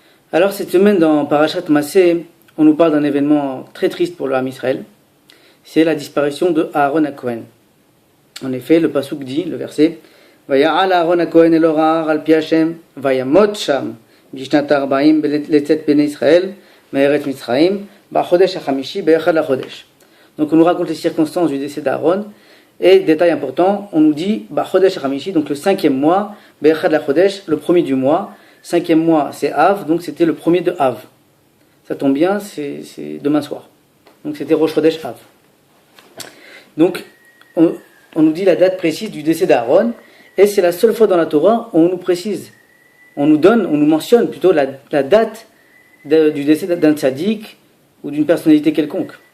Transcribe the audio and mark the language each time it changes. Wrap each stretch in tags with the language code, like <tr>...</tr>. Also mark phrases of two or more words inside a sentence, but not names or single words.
<fr>Alors cette semaine dans Parashat Massé, on nous parle d'un événement très triste pour le Ham Israël. C'est la disparition de Aaron HaKohen. En effet, le pasuk dit, le verset,</fr> <he>ויעל אהרן הכהן אל הר ההר על פי השם, וימת שם, בשנת הארבעים לצאת בני ישראל, מארץ מצרים, בחודש החמישי באחד לחודש.</he> <fr>Donc on nous raconte les circonstances du décès d'Aaron, et détail important, on nous dit</fr> <he>בחודש החמישי,</he> <fr>donc le 5e mois,</fr> <he>באחד לחודש,</he> <fr>le premier du mois. 5e mois, c'est Av, donc c'était le premier de Av. Ça tombe bien, c'est demain soir. Donc c'était Rosh Chodesh Av. Donc, on nous dit la date précise du décès d'Aaron, et c'est la seule fois dans la Torah où on nous précise, on nous mentionne plutôt la date du décès d'un tzaddik ou d'une personnalité quelconque.</fr>